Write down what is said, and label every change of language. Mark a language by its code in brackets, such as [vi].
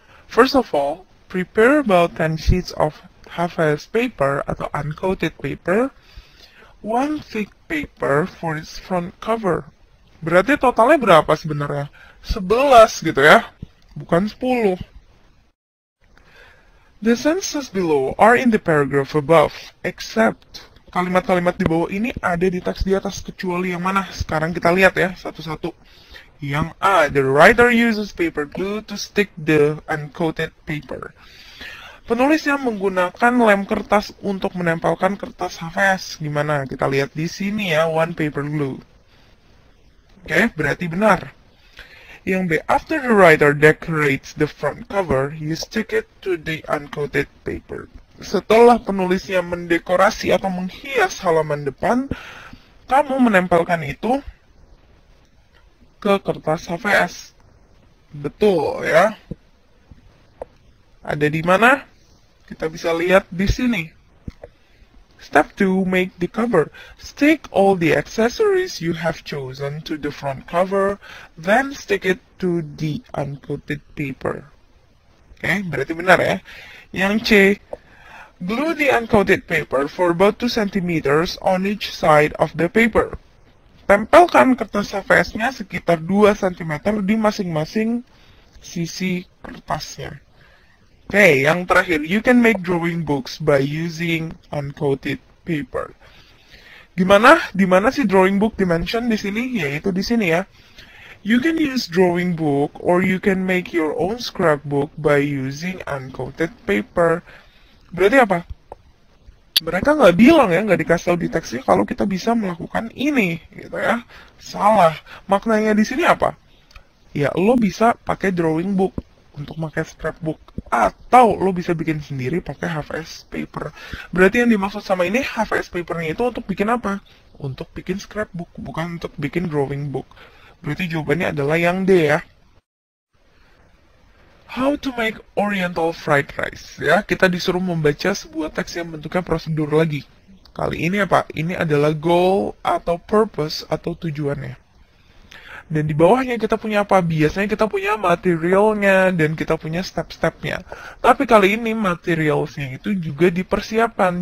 [en] First of all, prepare about 10 sheets of HVS paper atau uncoated paper, 1 thick paper for its front cover. [id] Berarti totalnya berapa sebenarnya? 11 gitu ya, bukan 10. [en] The sentences below are in the paragraph above, except [id] kalimat-kalimat di bawah ini ada di teks di atas, kecuali yang mana? Sekarang kita lihat ya, satu-satu. [en] Yang A, the writer uses paper glue to stick the uncoated paper. [id] Penulisnya menggunakan lem kertas untuk menempelkan kertas HVS. Gimana? Kita lihat di sini ya, 1 paper glue. Oke, berarti benar. [en] Yang B, after the writer decorates the front cover, you stick it to the uncoated paper. [id] Setelah penulisnya mendekorasi atau menghias halaman depan, kamu menempelkan itu ke kertas HVS. Betul ya. Ada di mana? Kita bisa lihat di sini. [en] Step 2, make the cover. Stick all the accessories you have chosen to the front cover, then stick it to the uncoated paper. [id] Oke, berarti benar ya. [en] Yang C, glue the uncoated paper for about 2 cm on each side of the paper. [id] Tempelkan kertas HVS-nya sekitar 2 cm di masing-masing sisi kertasnya. Oke, yang terakhir, [en] you can make drawing books by using uncoated paper. [id] Di mana sih drawing book dimension di sini? Yaitu di sini ya. [en] You can use drawing book or you can make your own scrapbook by using uncoated paper. [id] Berarti apa? Mereka nggak bilang ya, nggak dikasih tahu di teksnya kalau kita bisa melakukan ini, gitu ya. Salah. Maknanya di sini apa? Ya, lo bisa pakai drawing book untuk pakai scrapbook, atau lo bisa bikin sendiri pakai HVS paper. Berarti yang dimaksud sama ini HVS papernya itu untuk bikin apa? Untuk bikin scrapbook, bukan untuk bikin drawing book. Berarti jawabannya adalah yang D ya. [en] How to make Oriental fried rice. [id] Ya, kita disuruh membaca sebuah teks yang bentuknya prosedur lagi. Kali ini apa? Ini adalah goal atau purpose atau tujuannya. Dan di bawahnya kita punya apa? Biasanya kita punya materialnya dan kita punya step-stepnya. Tapi kali ini materialsnya itu juga dipersiapkan.